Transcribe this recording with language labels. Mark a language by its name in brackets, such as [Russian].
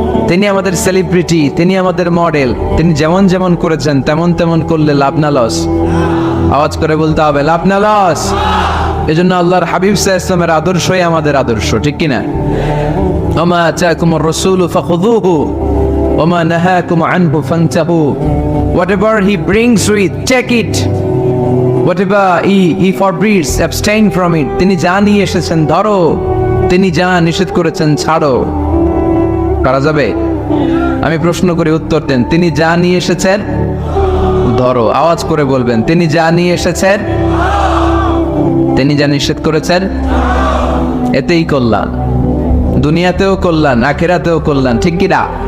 [Bangla] তিনি আমাদের সেলিব্রিটি, তিনি আমাদের মডেল। তিনি যেমন যেমন করেছেন তেমন তেমন করলে লাভ না লস? আওয়াজ করে বলতে হবে লাভ না লস। এজন্য আল্লাহর হাবিব সাল্লাল্লাহু আলাইহি ওয়াসাল্লামের আদর্শই আমাদের আদর্শ, ঠিক কি না? [Arabic] ওমা আতাকুমুর রাসূলু ফাখুযুহু ওমা নাহাকুম আনহু ফান্তাহু। [English] Whatever he brings with, take it. Whatever he forbids, abstain from it. [Bangla] তিনি যা নিয়ে এসেছেন ধরো, তিনি যা নিষেধ করেছেন ছাড়ো। করা যাবে? আমি প্রশ্ন করে উত্তর দেন, তিনি যা নিয়ে এসেছেন, ধরো আওয়াজ করে বলবেন, তিনি যা নিয়ে এসেছেন, তিনি যা নিষেধ করেছেন, এতেই কল্যাণ, দুনিয়াতেও কল্যাণ, আখিরাতেও কল্যাণ, ঠিক কি না?